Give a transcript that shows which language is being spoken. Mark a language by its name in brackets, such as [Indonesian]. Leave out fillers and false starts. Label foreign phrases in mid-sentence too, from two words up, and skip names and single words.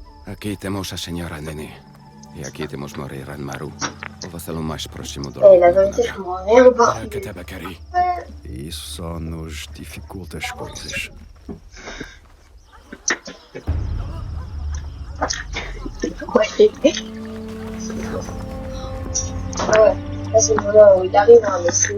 [Portuguese] Aqui temos a senhora Nene. E aqui temos morir Ranmaru, o vassalo mais próximo do [French] Et la vérité, je comprends rien au portugais. [Japanese] Katabakari. [Portuguese] Isso só nos dificulta as coisas. [French] Ouais. Ouais. Là, c'est le moment où il arrive à me souvenir.